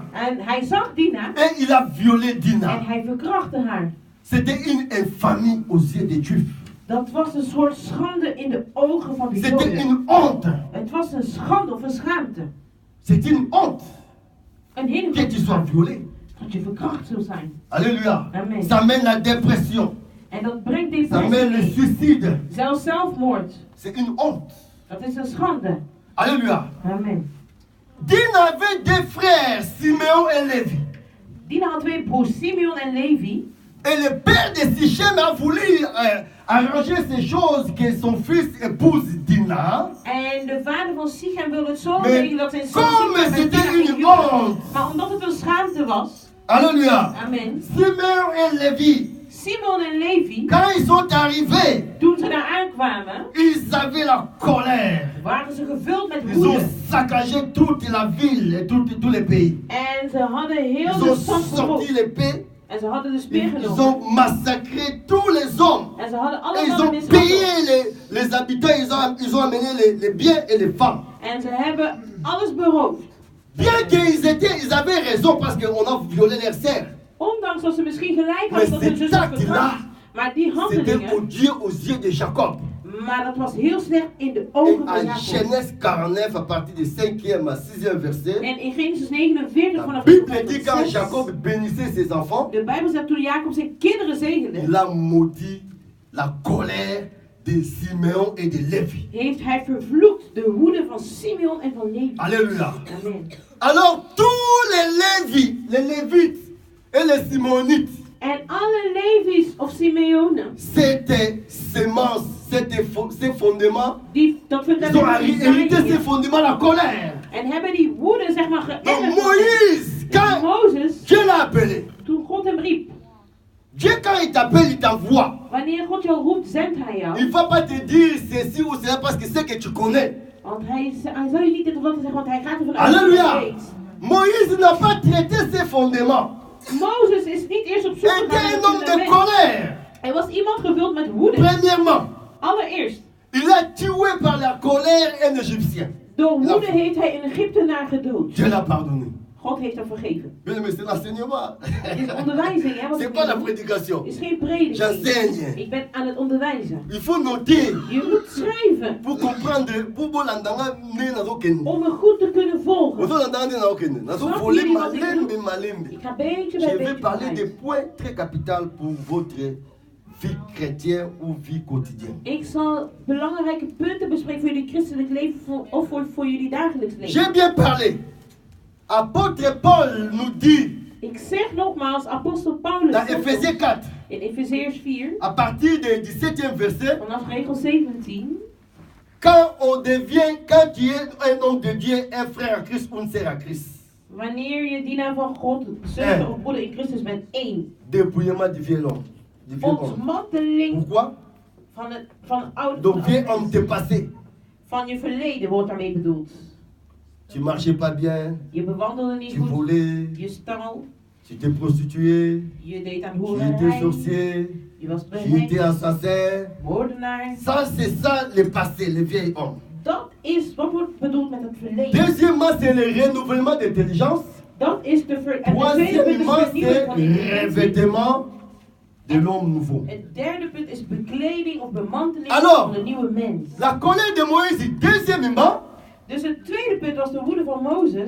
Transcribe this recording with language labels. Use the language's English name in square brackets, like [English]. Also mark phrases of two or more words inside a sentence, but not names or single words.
[Dutch] en hij zag Dina, [French] et il a violé [Dutch] en Dina. hij verkrachtte haar. [French] C'était une infamie aux yeux des Juifs. [Dutch] Dat was een soort schande in de ogen van de [French] C'était [Dutch] Joden. [French] une honte. [Dutch] Het was een schande of een schaamte. [French] C'est une honte [Dutch] Een hele [French] que tu sois violé. [Dutch] dat je verkracht zult zijn. [French] Alléluia. [Dutch] Amen. [French] Ça mène la dépression. [Dutch] En dat brengt [French] Ça mène le [Dutch] depressie mee. [French] suicide. [Dutch] Zelfs zelfmoord. [French] C'est une honte. [Dutch] Dat is een schande. [French] Alléluia. [Dutch] Amen. [French] Dina avait deux frères, Siméon et Lévi. [Dutch] Dina had 2 broers, Simeon en Levi. [French] Et le père de Sichem a voulu arranger ces choses que son fils épouse Dina. [Dutch] En de vader van Sichem wilde het zo [French] Mais [Dutch] regelen dat zijn zoon [French] comme [Dutch] Sichem met [French] c'était [Dutch] Dina ging [French] une [Dutch] huwen. [French] honte, [Dutch] Maar omdat het een schaamte was, [French] Alléluia. [Dutch] Amen. [French] Simeon et Lévi, [Dutch] Simon en Levi, [French] quand ils sont arrivés, [Dutch] toen ze daar aankwamen, [French] ils avaient la colère. [Dutch] waren ze gevuld met [French] Ils ont [Dutch] woede. [French] saccagé toute la ville et tous les pays. [Dutch] En ze hadden heel [French] Ils [Dutch] de [French] ont [Dutch] stad [French] sorti [Dutch] verwoest. [French] l'épée. [Dutch] En ze hadden de speer [French] Ils [Dutch] genomen. [French] ont massacré tous les hommes. [Dutch] En ze hadden [French] Et ils [Dutch] allemaal [French] ont [Dutch] mishandeld. [French] payé les habitants. Ils ont amené les biens et les femmes. [Dutch] En ze hebben alles beroofd. [French] Bien qu'ils avaient raison parce qu'on a violé leurs serfs. [Dutch] Ondanks dat ze misschien gelijk Maar hadden dat hun [French] cet [Dutch] zus [French] acte-là, [Dutch] verkracht. Maar die [French] C'était [Dutch] handelingen, [French] odieux aux yeux de Jacob. [Dutch] maar dat was heel slecht in de [French] Et [Dutch] ogen van en Jacob. [French] Genèse 49, à partir du 5e à 6e verset, [Dutch] En in Genesis 49 [French] la [Dutch] vanaf [French] Bible dit quand [Dutch] 6, [French] Jacob bénissait ses enfants, [Dutch] de Bijbel zegt toen Jacob zijn kinderen zegende, [French] il a maudit la colère de Simeon et de Lévi. [Dutch] heeft hij vervloekt de woede van Simeon en van Levi. [French] Alléluia. [Dutch] Amen. [French] Alors tous les Lévites et les Simonites, [Dutch] En alle Levi's of Simeonen, [French] c'était sémence, c'était ces fondements, [Dutch] dat [French] ils ont hérité ces fondements, la colère. [Dutch] en hebben die woede zeg maar [French] Donc [Dutch] geërfd. [French] Moïse, [Dutch] En [French] quand [Dutch] Mozes, [French] Dieu l'a appelé, [Dutch] toen God hem riep, [French] Dieu quand il t'appelle, il t'envoie. [Dutch] wanneer God jou roept, zendt hij jou. [French] Il ne va pas te dire ceci ou cela parce que c'est que tu connais. [Dutch] Want hij zal je niet dit of dat zeggen, want hij gaat ervan uit dat [French] Alléluia. [Dutch] je weet. [French] Moïse n'a pas traité ses fondements. [Dutch] Mozes is niet eerst op zoek [French] Il était [Dutch] gegaan [French] un [Dutch] naar [French] homme [Dutch] het [French] de [Dutch] fundament. [French] colère. [Dutch] Hij was iemand gevuld met woede. [French] Premièrement, [Dutch] Allereerst, [French] il a tué par la colère un Égyptien. [Dutch] door woede heeft hij een Egyptenaar gedood. [French] Dieu l'a pardonné. [Dutch] God heeft hem vergeven. [French] Mais c'est l'enseignement. [Dutch] Het is onderwijzing, hè? Wat [French] C'est [Dutch] ik [French] pas la [Dutch] doe. [French] prédication. [Dutch] Het is geen prediking. [French] J'enseigne. [Dutch] Ik ben aan het onderwijzen. [French] Il faut noter [Dutch] Je moet schrijven [French] pour comprendre. [Lingala] Pour bolandanga né nazo kende. [Dutch] om me goed te kunnen volgen. [Lingala] Ozo landanga né nazo kende. Nazo volé malembe. [Dutch] Ik ga beetje [French] Je [Dutch] bij [French] vais [Dutch] beetje [French] parler des [Dutch] schrijven. [French] points très capitaux pour votre vie chrétienne ou vie quotidienne. [Dutch] Ik zal belangrijke punten bespreken voor jullie christelijk leven of voor jullie dagelijks leven. [French] J'ai bien parlé. Apôtre Paul nous dit [Dutch] Ik zeg nogmaals, apostel Paulus [French] dans Éphésiens 4, [Dutch] in Efezeërs 4, [French] à partir du 17e verset, [Dutch] vanaf regel 17, [French] quand tu es un homme de Dieu, un frère à Christ ou une sœur à Christ, [Dutch] wanneer je dienaar van God, zuster of broeder in Christus bent, 1. [French] dépouillement du vieil homme. [Dutch] Ontmanteling [French] Pourquoi? [Dutch] van het oude, [French] Donc vieil homme t'est passé. [Dutch] van je verleden wordt daarmee bedoeld. [French] Tu marchais pas bien, [Dutch] Je bewandelde niet [French] tu [Dutch] goed, [French] volais, [Dutch] je stal, [French] tu t'es prostitué, [Dutch] je deed aan [French] tu étais [Dutch] hoererij, [French] sorcier, [Dutch] je was [French] tu étais [Dutch] bevrijd, [French] assassin. [Dutch] moordenaar. [French] Ça, c'est ça le passé, le vieil homme. [Dutch] Dat is wat wordt bedoeld met het verleden. [French] Deuxièmement, c'est le renouvellement d'intelligence. [Dutch] Dat is de en de tweede punt is [French] Troisièmement, [Dutch] vernieuwing [French] c'est [Dutch] van intelligentie. [French] revêtement de l'homme nouveau. [Dutch] Het derde punt is bekleding of bemanteling [French] Alors, [Dutch] van de nieuwe mens. [French] La colère de Moïse, deuxièmement, [Dutch] Dus het tweede punt was de woede van Mozes.